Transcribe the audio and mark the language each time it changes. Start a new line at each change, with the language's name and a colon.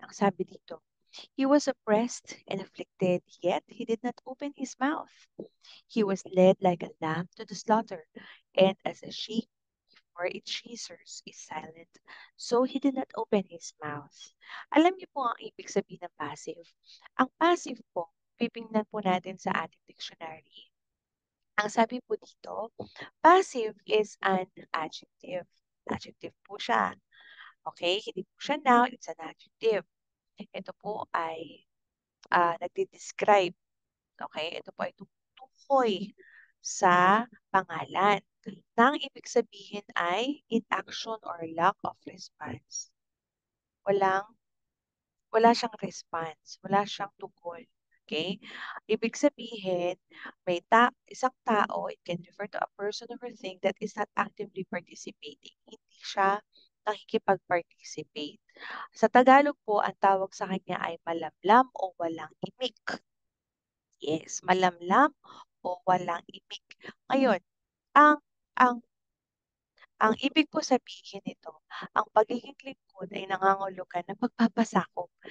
Filipino: Ang sabi dito,
English: He was oppressed and afflicted, yet he did not open his mouth. He was led like a lamb to the slaughter, and as a sheep before its shearers is silent, so he did not open his mouth.
Filipino: Alam niyo po ang ibig sabihin ng passive. Ang passive po, pipingnan po natin sa ating dictionary. Ang sabi po dito,
English: passive is an adjective.
Filipino: Adjective po siya. Okay? Hindi po siya noun,
English: it's an adjective.
Filipino: Ito po ay nagdi-describe. Okay? Ito po ay tumutukoy sa pangalan. Na ang ibig sabihin ay
English: inaction or lack of response.
Filipino: Walang, wala siyang response. Wala siyang tugon. Okay? Ibig sabihin, isang tao,
English: it can refer to a person or thing that is not actively participating.
Filipino: Hindi siya nakikipag-participate. Sa Tagalog po, ang tawag sa kanya ay malamlam o walang imik. Yes, malamlam o walang imik. Ngayon, ang ang ang ibig po sabihin nito, ang pagiging lingkod ay nangangahulugan ng pagpapasakop.